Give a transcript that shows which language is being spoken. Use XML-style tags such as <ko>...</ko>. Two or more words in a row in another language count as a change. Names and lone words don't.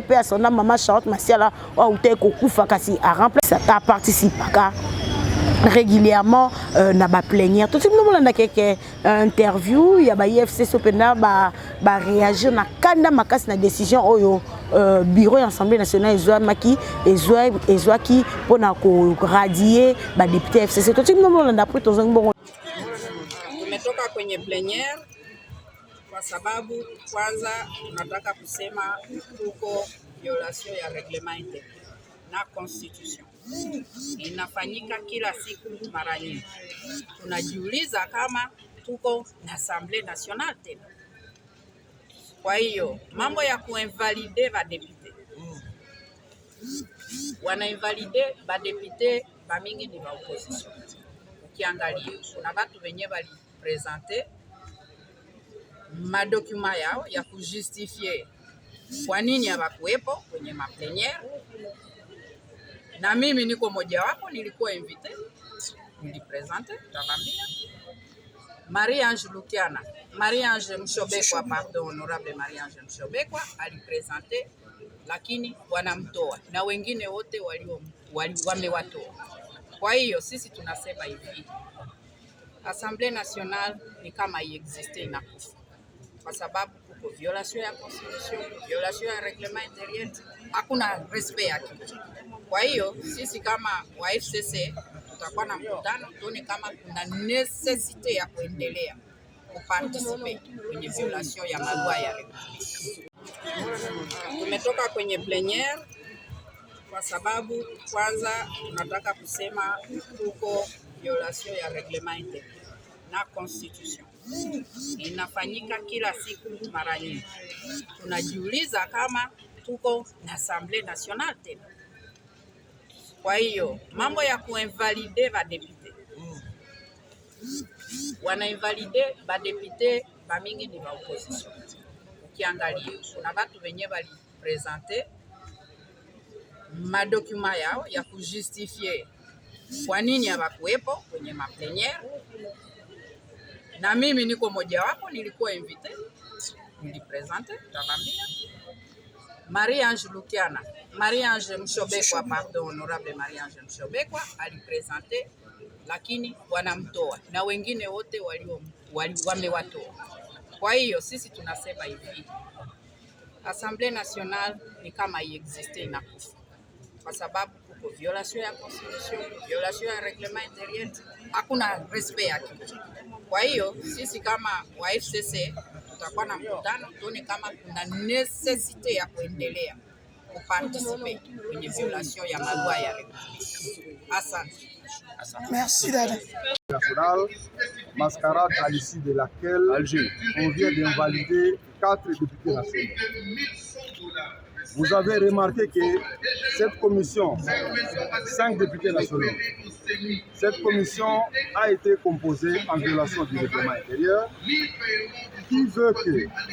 <ln>pe son maman Charlotte Masiala ou te ko kufa kasi</ln> <fr>a remplacer a participer régulièrement</fr> <ln>na ba plénière</ln> <fr>tout le monde</fr> <ln>na</ln> <fr>quelques interview</fr> <ln>ya ba IFC sopena ba réagir na kanda makasi na décision oyo bureau Assemblée nationale ezwa maki ezwa ki pona ko radier ba député FCC</ln> <fr>tout le monde</fr> <ln>na après tozongi bongo</ln> <sw>tumetoka kwenye plénière kwa sababu kwanza tunataka kusema tuko violation ya</sw> <fr>reglement intérieur</fr> <sw>na constitution inafanyika kila siku mara nyingi. Tunajiuliza kama tuko na Assemblée nationale tena. Kwa hiyo mambo ya kuinvalide ba député wanainvalide ba député ba mingi ni ba opposition. Ukiangalia kuna watu wenye bali présenter madokuma yao ya kujustifie kwa nini hawakuwepo kwenye maplénière, na mimi niko moja wapo, nilikuwa invité, nilipresente, tawambia Marie-Ange Mshobekwa, pardon, honorable Marie-Ange Mshobekwa alipresente, lakini wanamtoa na wengine wote wamewatoa. Kwa hiyo sisi tunasema hivi, Assemblée nationale ni kama iexiste inakufa kwa sababu kuko violation ya constitution, violation ya</sw> <fr>reglement intérieur,</fr> <sw>hakuna respect yake. Kwa hiyo sisi kama wa FCC tutakuwa na mkutano tuone kama kuna necessite ya kuendelea kuparticipe kwenye violation ya malwa ya Republika. Tumetoka kwenye plénière kwa sababu kwanza tunataka kusema tuko violation ya</sw> <fr>reglement intérieur</fr> <sw>na constitution inafanyika kila siku mara nyingi. Tunajiuliza kama tuko na Assemblée nationale tena. Kwa hiyo mambo ya kuinvalide badepute, wanainvalide badepute bamingi ni ba opposition. Ukiangalia kuna watu wenye walipresente madokuma yao ya kujustifie kwa nini hawakuwepo kwenye mapleniere, na mimi niko moja wapo, nilikuwa invité, nilipresente, tawambia Marie-Ange Lukiana, Marie-Ange Mshobekwa, pardon, honorable Marie-Ange Mshobekwa alipresente, lakini wanamtoa na wengine wote wamewatoa. Kwa hiyo sisi tunasema hivi, Assemblée nationale ni kama iexiste inakufa, kwa sababu kuko violation ya constitution, violation ya</sw> <fr>reglement intérieur,</fr> <sw>hakuna respect ya kitu. Kwa hiyo sisi kama wa FCC tutakuwa na mkutano tuone kama kuna necessite ya kuendelea kuparticiper kwenye violation ya malwa ya République. Asante.</sw> <fr>Merci dada. Nationale, mascarade à l'issue de laquelle on vient d'invalider 4 députés nationaux. Vous avez remarqué que cette commission, 5 députés nationaux, cette commission a été composée en violation du règlement intérieur, qui veut que</fr>